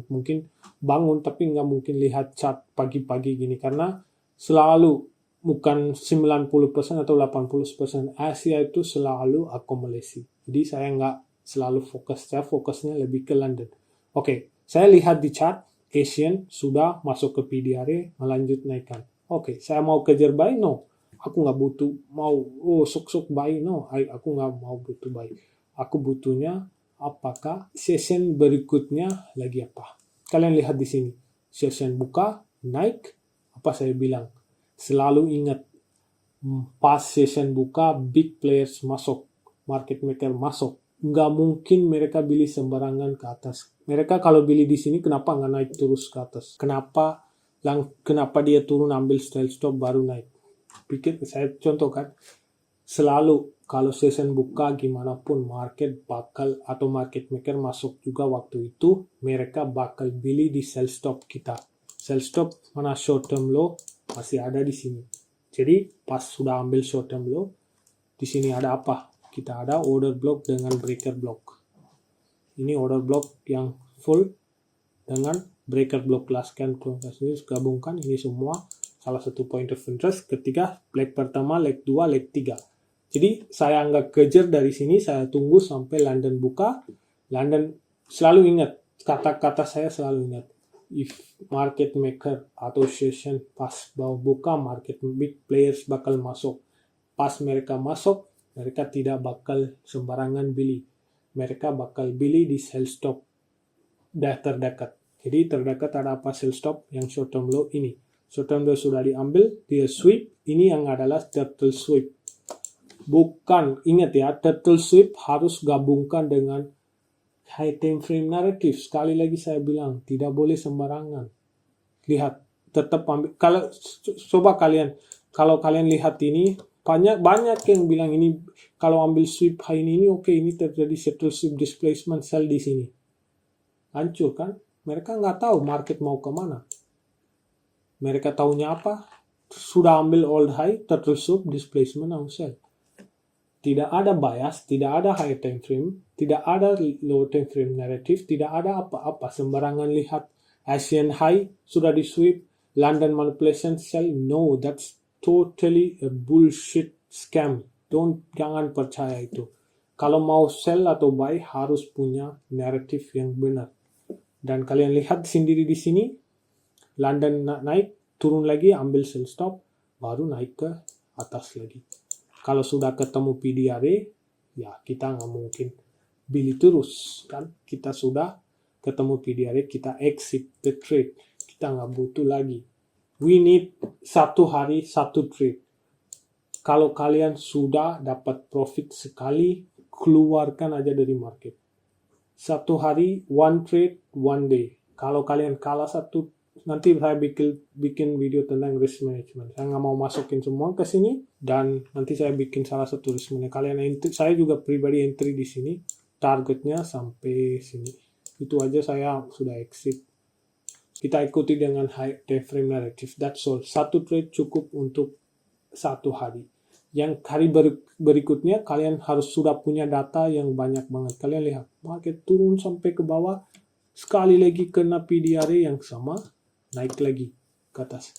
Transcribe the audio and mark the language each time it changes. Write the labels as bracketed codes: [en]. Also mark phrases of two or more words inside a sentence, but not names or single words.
[id] Mungkin bangun tapi nggak mungkin lihat chart pagi-pagi gini karena selalu bukan 90% atau 80% Asia itu selalu akumulasi. Jadi saya nggak selalu fokus, saya fokusnya lebih ke London. Oke, saya lihat di [en] chart Asian [id] sudah masuk ke PDRA melanjut naikkan. Oke, saya mau kejar buy? No. Aku nggak butuh mau sok-sok buy. No, aku nggak mau butuh buy. Aku butuhnya apakah session berikutnya lagi apa. Kalian lihat di sini. Session buka, naik. Apa saya bilang? Selalu ingat, pas session buka, [en] big players [id] masuk. [en] Market maker [id] masuk. Nggak mungkin mereka beli sembarangan ke atas. Mereka kalau beli di sini kenapa nggak naik terus ke atas? Kenapa dia turun ambil [en] style stop [id] baru naik? Pikir saya contohkan selalu kalau session buka gimana pun market bakal atau [en] market maker [id] masuk juga waktu itu mereka bakal beli di [en] sell stop [id] kita. [en] Sell stop [id] mana [en] short term low [id] masih ada di sini. Jadi pas sudah ambil [en] short term low [id] di sini ada apa? Kita ada [en] order block [id] dengan [en] breaker block. [id] Ini [en] order block [id] yang full dengan [en] breaker block last candle. [id] Gabungkan ini semua salah satu [en] point of interest [id] ketika leg pertama, leg 2, leg 3. Jadi saya nggak kejar dari sini, saya tunggu sampai London buka. London selalu ingat, kata-kata saya selalu ingat. [en] If market maker [id] atau session pas mau buka, [en] market big players [id] bakal masuk. Pas mereka masuk, mereka tidak bakal sembarangan beli. Mereka bakal beli di [en] sell stop [id] terdekat. Jadi terdekat ada apa [en] sell stop [id] yang [en] short term low [id] ini. [en] Short term low [id] sudah diambil, dia sweep. Ini yang adalah [en] turtle sweep. [id] Bukan, ingat ya, [en] turtle sweep [id] harus gabungkan dengan [en] high time frame narrative. [id] Sekali lagi saya bilang, tidak boleh sembarangan. Lihat, tetap ambil. Coba kalau kalian lihat ini, banyak yang bilang ini kalau ambil [en] sweep high [id] ini oke, ini terjadi [en] settle sweep displacement sell [id] di sini. Hancur kan? Mereka nggak tahu market mau kemana. Mereka tahunya apa? Sudah ambil [en] old high, turtle sweep displacement now sell. [id] Tidak ada bias, tidak ada [en] high time frame, [id] tidak ada [en] low time frame narrative, [id] tidak ada apa-apa. Sembarangan lihat [en] Asian high [id] sudah di sweep, [en] London manipulation sell. No, that's totally a bullshit scam. [id] Jangan percaya itu. Kalau mau sell atau buy harus punya narrative yang benar. Dan kalian lihat sendiri di sini, London naik, turun lagi, ambil [en] sell stop, [id] baru naik ke atas lagi. Kalau sudah ketemu PDRA, ya kita nggak mungkin beli terus kan. Kita sudah ketemu PDRA, kita [en] exit the trade. [id] Kita nggak butuh lagi. [en] We need 1 hari 1 trade. [id] Kalau kalian sudah dapat profit sekali, keluarkan aja dari market. 1 hari, 1 trade, 1 day. Kalau kalian kalah satu, nanti saya bikin video tentang [en] risk management. [id] Saya nggak mau masukin semua ke sini, dan nanti saya bikin salah satu [en] risk management. [id] Kalian entry, saya juga pribadi entry di sini. Targetnya sampai sini. Itu aja saya sudah exit. Kita ikuti dengan [en] high time frame narrative. That's all. [id] 1 trade cukup untuk 1 hari. Yang hari berikutnya kalian harus sudah punya data yang banyak banget. Kalian lihat market turun sampai ke bawah, sekali lagi kena PDRA yang sama, naik lagi ke atas.